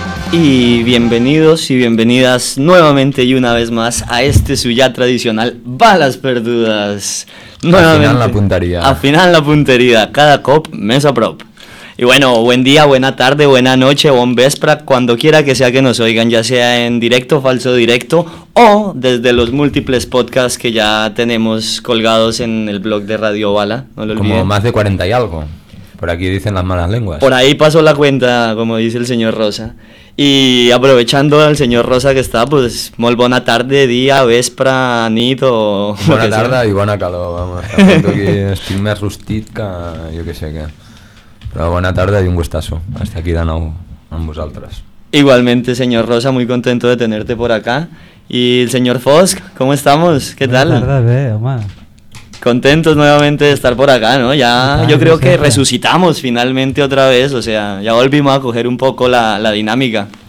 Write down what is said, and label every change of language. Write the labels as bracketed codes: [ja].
[es] Y bienvenidos y bienvenidas nuevamente y una vez más a este su ya tradicional Balas Perdudes. [ca] Nuevamente, afinant la punteria. Afinant la punteria, cada cop més a prop. [es] Y bueno, buen día, buena tarde, buena noche, buen vespre, cuando quiera que sea que nos oigan, ya sea en directo, falso directo, o desde los múltiples podcasts que ya tenemos colgados en el blog de Radio Bala, no lo olviden. Como más de 40 y algo, por aquí dicen las malas lenguas. Por ahí pasó la cuenta, como dice el señor Rosa. Y aprovechando al señor Rosa que está, pues, muy buena tarde, día, vespre, nit o... Buena tarde y buena calor, vamos. Aquí estoy más rustit que yo que sé qué. Pero buena tarde y un gustazo. Hasta aquí de nuevo, [ca] amb vosaltres. [es] Igualmente, señor Rosa, muy contento de tenerte por acá. Y el señor Fosc, ¿cómo estamos? ¿Qué tal? Buena tarde, Omar. Contentos nuevamente de estar por acá, ¿no? Ya, yo creo que resucitamos finalmente otra vez, o sea, ya volvimos a coger un poco la dinámica.